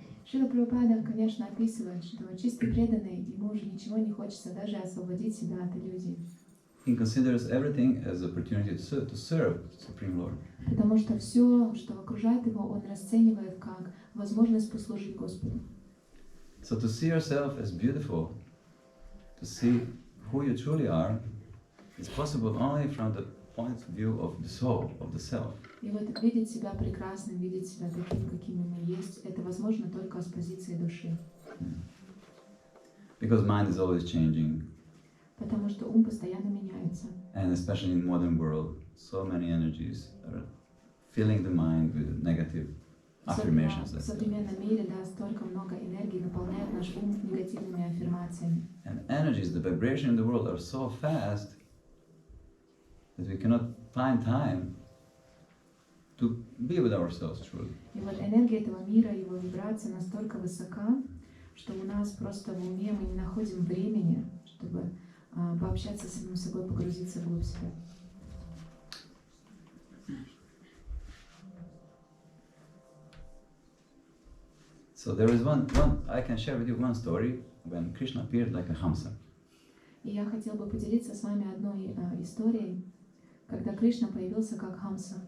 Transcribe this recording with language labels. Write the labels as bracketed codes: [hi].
[ru] Шрила Прабхупада, конечно, описывает, что чистый преданный, ему уже ничего не хочется даже освободить себя от иллюзий. [en] He considers everything as an opportunity to serve Supreme Lord. [ru] Потому что все, что окружает его, он расценивает как возможность послужить Господу. [en] So to see yourself as beautiful, to see who you truly are, is possible only from the point of view of the soul, of the self. [ru] И вот видеть себя прекрасным, видеть себя таким, какими мы есть, это возможно только с позиции души. [en] Because mind is always changing, [ru] Потому что ум постоянно меняется. [en] and especially in modern world, so many energies are filling the mind with negative affirmations. [ru] В [en] Let's say. [ru] современном мире, да, столько много энергии наполняет наш ум негативными аффирмациями. [en] And energies, the vibration in the world are so fast that we cannot find time to be with ourselves truly. [ru] И вот энергия этого мира, его вибрация настолько высока, что у нас просто в уме мы не находим времени, чтобы пообщаться с самим собой, погрузиться вглубь себя. [en] So there is one, I can share with you one story when Krishna appeared like a Hamsa. [ru] И я хотела бы поделиться с вами одной историей, когда Кришна появился как Хамса.